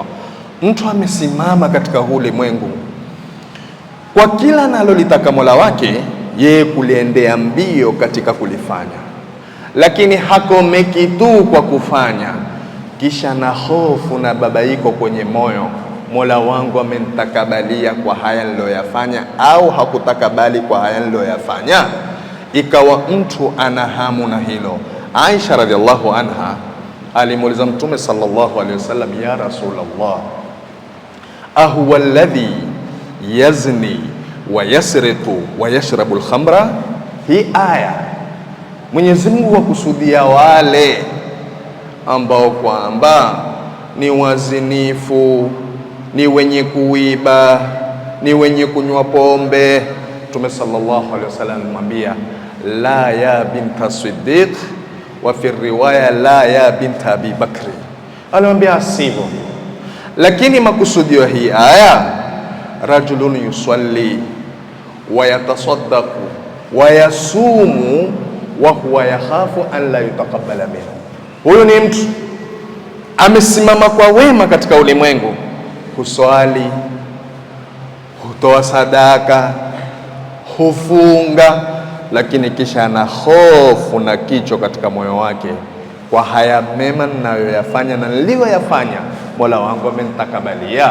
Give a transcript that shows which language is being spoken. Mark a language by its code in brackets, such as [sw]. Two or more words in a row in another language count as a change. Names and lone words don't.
[sw] Mtu amesimama katika ulimwengu kwa kila analolitaka Mola wake, yeye kuliendea mbio katika kulifanya, lakini hakomeki tu kwa kufanya, kisha na hofu na babaiko kwenye moyo, Mola wangu amenitakabalia kwa haya niloyafanya au hakutakabali kwa haya niloyafanya. Ikawa mtu ana hamu na hilo. [ar] عائشة رضي الله عنها [sw] alimuuliza Mtume [ar] صلى الله عليه وسلم يا رسول الله أهو الذي يزني ويسرق ويشرب الخمر? [sw] Hii aya Mwenyezi Mungu wakusudia wale ambao kwamba ni wazinifu, ni wenye kuiba, ni wenye kunywa pombe. [ar] Mtume صلى الله عليه وسلم alimwambia, لا يا بنت الصديق وفي رواية لا يا بنت أبي بكر. [sw] Alimwambia asivyo, lakini makusudio hii aya, [ar] رجل يصلي ويتصدق ويصوم وهو يخاف أن لا يتقبل منه. [sw] Huyu ni mtu amesimama kwa wema katika ulimwengu, huswali, hutoa sadaka, hufunga, lakini kisha ana hofu na kicho katika moyo wake, kwa haya mema ninayoyafanya na niliyoyafanya Mola wangu amenitakabalia.